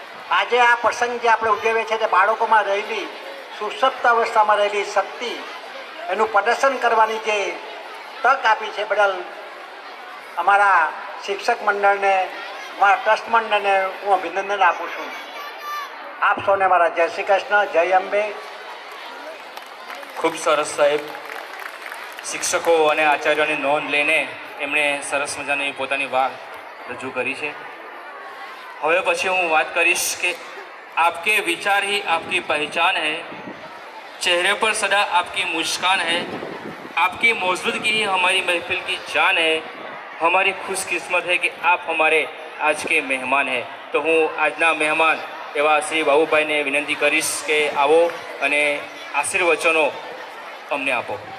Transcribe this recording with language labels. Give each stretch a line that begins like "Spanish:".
Gujarati: આજે આ પ્રસંગ જે આપણે ઉજવીએ છીએ તે બાળકોમાં રહેલી સુષુપ્ત અવસ્થામાં રહેલી શક્તિ એનું પ્રદર્શન કરવાની જે તક આપી છે બદલ અમારા શિક્ષક મંડળને, અમારા ટ્રસ્ટ મંડળને હું અભિનંદન આપું છું. આપ સૌને મારા જય શ્રી કૃષ્ણ, જય અંબે. ખૂબ સરસ સાહેબ. શિક્ષકો અને આચાર્યોની નોંધ લઈને એમણે સરસ મજાની પોતાની વાત રજૂ કરી છે. હવે પછી હું વાત કરીશ કે
Hindi: आपके विचार ही आपकी पहचान है, चेहरे पर सदा आपकी मुस्कान है, आपकी मौजूदगी ही हमारी महफिल की जान है. हमारी खुशकिस्मत है कि आप हमारे आज के मेहमान हैं.
Gujarati: तो હું આજના મહેમાન એવા શ્રી બાબુભાઈને વિનંતી કરીશ કે આવો અને આશીર્વચનો અમને આપો.